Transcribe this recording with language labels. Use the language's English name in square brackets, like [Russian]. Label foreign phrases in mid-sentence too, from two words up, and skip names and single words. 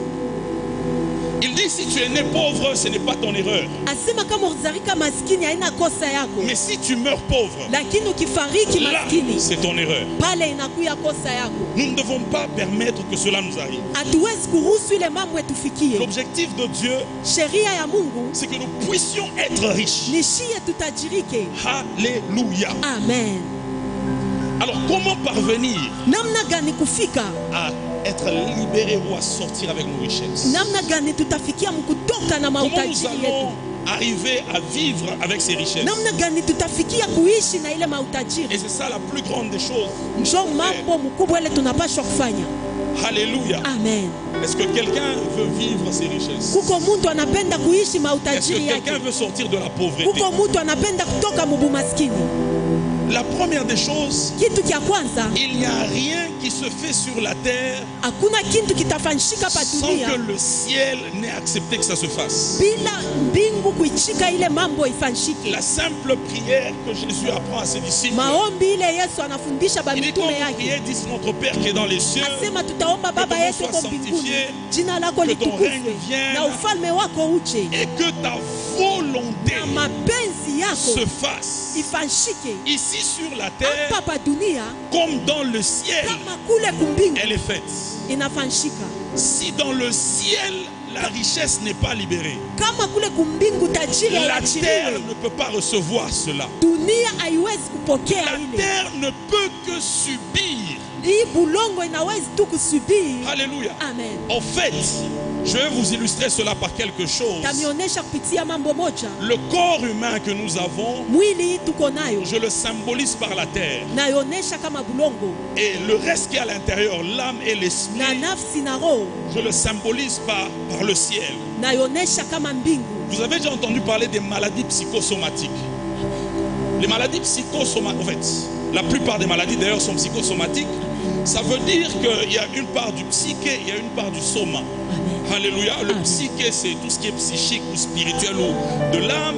[French] Il dit, si tu es né pauvre, ce n'est pas ton erreur. [Swahili] Asema kama uzarika maskini haina kosa yako. [French] Mais si tu meurs pauvre, [Swahili] Lakini ukifariki [French] là, [Swahili] maskini [French] c'est ton erreur. [Swahili] pale inakuya kosa yako. [French] Nous ne devons pas permettre que cela nous arrive. [Swahili] Hatuwezi kuruhusu ile mambo etufikie. [French] L'objectif de Dieu, [Swahili] Sheria ya Mungu [French] c'est que nous puissions être riches. [Swahili] ni shie tutajirike. [French] Alléluia. Amen. Alors, comment parvenir [Swahili] Namna gani kufika? [French] à être libérés ou à sortir avec nos richesses? [Swahili] Namna gani tutafikia mkutoka na [French] Comment nous [Swahili] mautajiri [French] allons [Swahili] yetu? [French] arriver à vivre avec ces richesses? [Swahili] Namna gani tutafikia kuishi na ile mautajiri? [French] Et c'est ça la plus grande des choses. [Swahili] Njo mambo mkubwa ile tunapaswa kufanya. [French] Alléluia. Amen. Est-ce que quelqu'un veut vivre ses richesses? [Swahili] Kuko mtu anapenda kuishi [French] Est-ce que [Swahili] mautajiri yake. [French] quelqu'un veut sortir de la pauvreté? [Swahili] Kuko mtu anapenda kutoka mubumaskini. [French] La première des choses, [Swahili] Kitu kia kwanza, [French] il n'y a rien qui se fait sur la terre [Swahili] hakuna kitu kitafanyika pa [French] sans [Swahili] dunia [French] que le ciel n'ait accepté que ça se fasse. [Swahili] bila mbingu kuichika ile mambo ifanyike. [French] La simple prière que Jésus apprend à ses disciples, [Swahili] Maombi ile Yesu anafundisha [French] il dit, quand [Swahili] bamitume [French] vous [Swahili] yake. [French] priez, dites notre Père qui est dans les cieux, [Swahili] Asema tutaomba Baba [French] ton [Swahili] yetu [French] nom [Swahili] uko [French] soit [Swahili] mbinguni, [French] sanctifié, [Swahili] jina lako [French] que ton [Swahili] litukuzwe [French] règne vienne, [Swahili] na ufalme wako uje [French] et que ta volonté [Swahili] na mapenzi yako [French] se fasse [Swahili] ifanyike [French] ici sur la terre [Swahili] hapa pa dunia [French] comme dans le ciel. [Swahili] kama kule kumbingu [French] Elle est faite. [Swahili] inafanyika. [French] Si dans le ciel la richesse n'est pas libérée, [Swahili] Kama kule kumbingu tajiri [French] la terre [Swahili] haiachiliwe, [French] ne peut pas recevoir cela. [Swahili] dunia haiwezi kupokea [French] La [Swahili] ile. [French] terre ne peut que subir. [Swahili] Hii bulongo inawezi tu kusubiri. [French] Alléluia. Amen. En fait, Je vais vous illustrer cela par quelque chose. [Swahili] Tamionyesha kupitia mambo moja. [French] Le corps humain que nous avons, [Swahili] Mwili tuko nayo. [French] je le symbolise par la terre. [Swahili] Nayonesha kama bulongo. [French] Et le reste qui est à l'intérieur, l'âme et l'esprit, [Swahili] Na nafsi na roho. [French] je le symbolise par le ciel. [Swahili] Nayonesha kama mbingu. [French] Vous avez déjà entendu parler des maladies psychosomatiques. Les maladies psychosomatiques, en fait, la plupart des maladies d'ailleurs sont psychosomatiques. Ça veut dire qu'il y a une part du psyché, il y a une part du soma. Alléluia. Le psyché, c'est tout ce qui est psychique ou spirituel ou de l'âme.